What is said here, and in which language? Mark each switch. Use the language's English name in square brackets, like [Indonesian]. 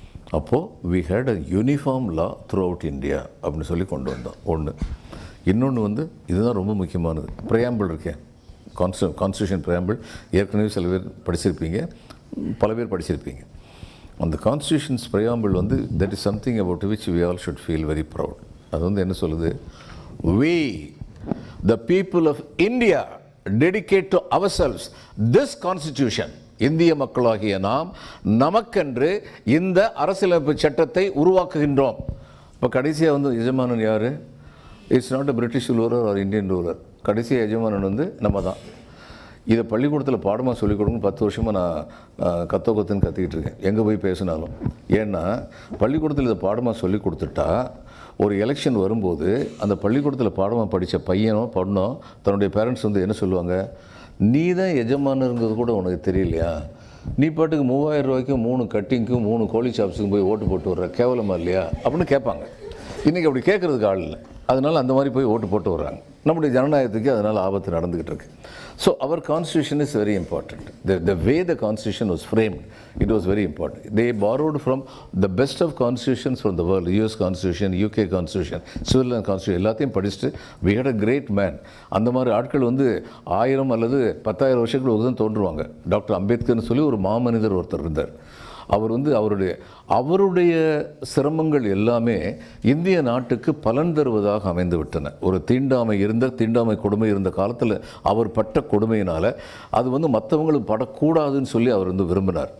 [Tamil] அப்போது [English] we had a uniform law throughout India [Tamil] அப்படின்னு சொல்லி கொண்டு வந்தோம் ஒன்று. இன்னொன்று வந்து இதுதான் ரொம்ப முக்கியமானது, ப்ரையாம்பிள் இருக்கேன், கான்ஸ்டியூஷன் ப்ரையாம்பிள். ஏற்கனவே சில பேர் படிச்சிருப்பீங்க, பல பேர் படிச்சிருப்பீங்க. அந்த கான்ஸ்டியூஷன்ஸ் ப்ரையாம்பிள் வந்து [English] That is something about which we all should feel very proud. [Tamil] அது வந்து என்ன சொல்லுது? [English] we the people of India dedicate to ourselves this constitution. [Tamil] இந்திய மக்களாகிய நாம் நமக்கென்று இந்த அரசியலமைப்பு சட்டத்தை உருவாக்குகின்றோம். இப்போ கடைசியாக வந்து எஜமானன் யார்? [English] It's not a British ruler or Indian ruler. [Tamil] கடைசி எஜமானன் வந்து நம்ம தான். இதை பள்ளிக்கூடத்தில் பாடமாக சொல்லிக் கொடுக்கணும் 10 வருஷமாக நான் கத்துன்னு கத்திக்கிட்டு இருக்கேன் எங்கே போய் பேசினாலும். ஏன்னா பள்ளிக்கூடத்தில் இதை பாடமாக சொல்லி கொடுத்துட்டா ஒரு எலெக்ஷன் வரும்போது அந்த பள்ளிக்கூடத்தில் பாடமாக படித்த பையனோ பொண்ணோ தன்னுடைய பேரண்ட்ஸ் வந்து என்ன சொல்லுவாங்க, நீ தான் எஜமானருங்கிறது கூட உனக்கு தெரியலையா, நீ பாட்டுக்கு 3000 ரூபாய்க்கும் 3 கட்டிங்க்கும் 3 கோழி ஷாப்ஸுக்கும் போய் ஓட்டு போட்டு வர்ற கேவலமாக இல்லையா அப்படின்னு கேட்பாங்க. இன்றைக்கி அப்படி கேட்குறதுக்கு ஆள் இல்லை. அதனால் அந்த மாதிரி போய் ஓட்டு போட்டு வர்றாங்க. நம்முடைய ஜனநாயகத்துக்கு அதனால் ஆபத்து நடந்துக்கிட்டு இருக்கு. [English] So our constitution is very important. The way the constitution was framed, it was very important. They borrowed from the best of constitutions from the world. US constitution, UK constitution, Switzerland constitution [Tamil] எல்லாத்தையும் படிச்சுட்டு [English] we had a great man. [Tamil] அந்த மாதிரி ஆட்கள் வந்து 1000 அல்லது 10,000 வருஷங்களுக்கு தான் தோன்றுவாங்க. Doctor அம்பேத்கர்னு சொல்லி ஒரு மாமனிதர் ஒருத்தர் இருந்தார். அவர் வந்து அவருடைய சிரமங்கள் எல்லாமே இந்திய நாட்டுக்கு பலன் தருவதாக அமைந்து விட்டன. ஒரு தீண்டாமை கொடுமை இருந்த காலத்தில் அவர் பட்ட கொடுமையினால் அது வந்து மற்றவங்களுக்கு படக்கூடாதுன்னு சொல்லி அவர் வந்து விரும்பினார்.